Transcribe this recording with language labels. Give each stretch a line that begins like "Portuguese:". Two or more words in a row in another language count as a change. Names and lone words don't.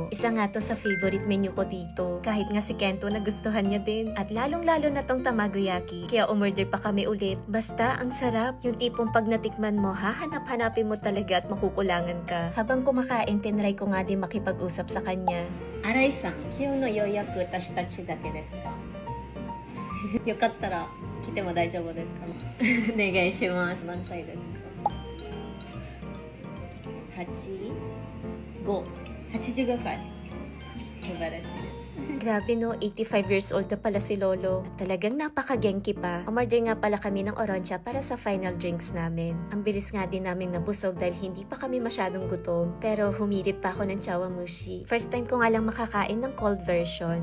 Filipino: Isa nga to sa
English: favorite menu
Filipino: ko dito. Kahit nga si Kento nagustuhan niya din. At lalong-lalo na tong tamagoyaki. Kaya umorder pa kami ulit. Basta, ang sarap. Yung tipong pag natikman mo, hahanap-hanapin mo talaga at makukulangan ka. Habang kumakain, tinry ko nga din makipag-usap sa kanya.
Japanese: 新井さん、今日の予約私たちだけですか? よかったら来ても大丈夫ですか？お願いします。何歳ですか？85 85歳。素晴らしいです。
Filipino: Grabe no, 85
English: years old
Filipino: na pala si Lolo. At talagang napaka-genki pa. Umorder nga pala kami ng orange para sa
English: final drinks
Filipino: namin. Ang bilis nga din namin nabusog dahil hindi pa kami masyadong gutom. Pero humirit pa ako ng chawamushi.
English: First time
Filipino: ko nga lang makakain ng
English: cold version.